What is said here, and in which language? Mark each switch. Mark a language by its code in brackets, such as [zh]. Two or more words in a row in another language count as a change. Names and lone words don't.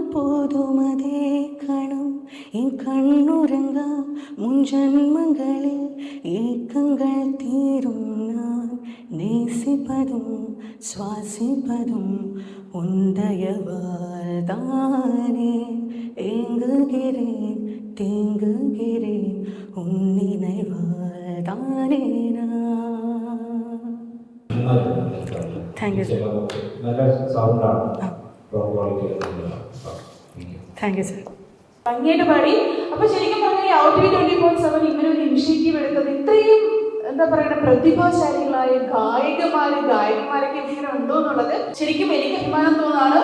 [ta] போதும் அதே கணம் என் கண்ணுறங்க முன் ஜன்மங்களில் ஏக்கங்கள் தீரும் நான் நேசிப்பதும் சுவாசிப்பதும் உந்தயவால் தானே ஏங்குகிறேன் தேங்குகிறேன் உன் நினைவால் தானே நான். [en] Thank you sir. Thank you sir. [ml] ഭംഗിയായിട്ട് പാടി. അപ്പൊ ശരിക്കും പറഞ്ഞാൽ ഔട്ട് 24/7 ഇങ്ങനെ ഒരു ഇനിഷ്യേറ്റീവ് എടുത്തത് ഇത്രയും എന്താ പറയുക പ്രതിഭാശാലികളായ ഗായകന്മാരൊക്കെ ഇങ്ങനെ ഉണ്ടോ എന്നുള്ളത് ശരിക്കും എനിക്ക് അഭിമാനം തോന്നാണ്.